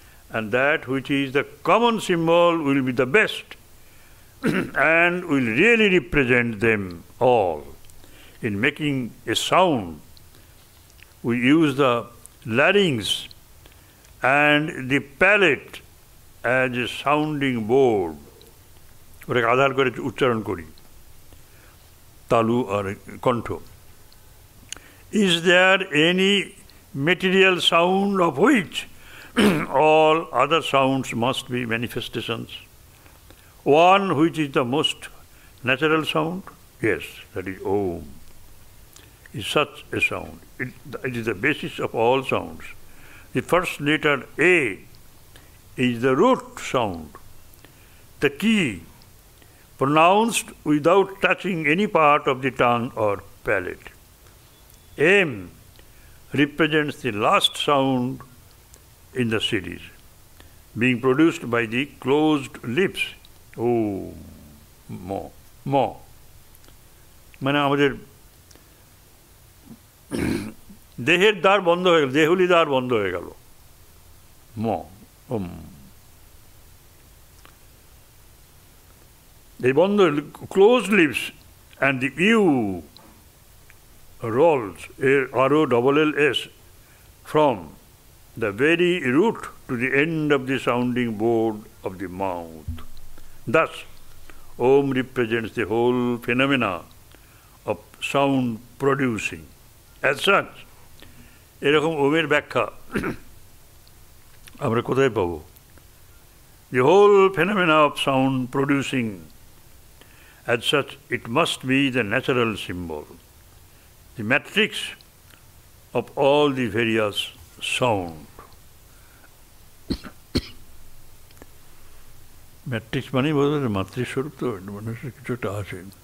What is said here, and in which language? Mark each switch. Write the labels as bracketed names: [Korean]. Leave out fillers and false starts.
[English] And that which is the common symbol will be the best and will really represent them all. In making a sound, we use the larynx and the palate as a sounding board. [Bangla] ওটাকে আধার করে উচ্চারণ করি, তালু আর কণ্ঠ। [English] Is there any material sound of which all other sounds must be manifestations? One which is the most natural sound? Yes, that is Om. Is such a sound. It is the basis of all sounds. The first letter A is the root sound, the key, pronounced without touching any part of the tongue or palate. M, represents the last sound in the series, being produced by the closed lips. Oh, mo, mo. [Bangla] মানে আমাদের দেহের দ্বার বন্ধ হয়ে গেল, দেহুলি দ্বার বন্ধ হয়ে গেল। ম এই বন্ধ, [English] closed lips, and the U rolls, ROLLS, from the very root to the end of the sounding board of the mouth. Thus, Om represents the whole phenomena of sound producing. As such, [Bangla] এরকম ওমের ব্যাখ্যা আমরা কোথায় পাব? [English] The whole phenomena of sound producing. As such, it must be the natural symbol, the matrix of all the various sound. [Bangla] Matrix মানেই বোধ হয় মাতৃস্বরূপ, তো মানুষের কিছু একটা আছে।